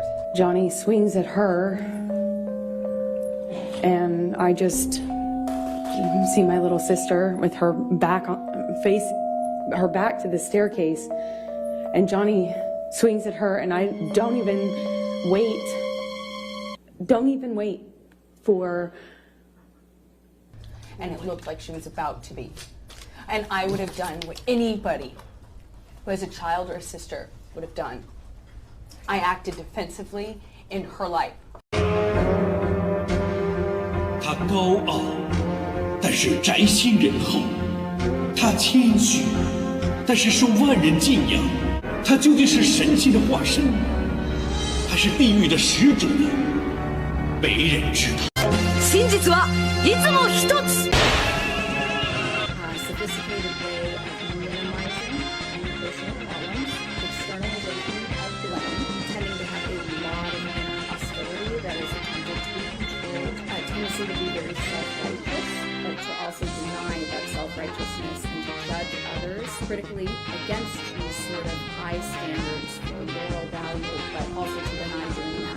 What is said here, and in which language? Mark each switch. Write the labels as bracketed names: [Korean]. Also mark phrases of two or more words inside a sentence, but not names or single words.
[English] Johnny swings at her, and I just see my little sister with her back to the staircase, and Johnny swings at her, and I don't even wait for... And it looked like she was about to be. And I would have done what anybody who has a child or a sister would have done. I acted defensively in her life. [Chinese] 他高傲，但是宅心仁厚；他谦虚，但是受万人敬仰。他究竟是神性的化身，还是地狱的使者呢？没人知道。 [Japanese] 真実はいつも一つ。 [English] Sophisticated way of minimizing any personal problems, externalization of blame, tending to have a lot of inner hostility that is attempted to be controlled, a tendency to be very self-righteous, but to also deny that self-righteousness and to judge others critically against these sort of high standards for moral value, but also to deny doing that.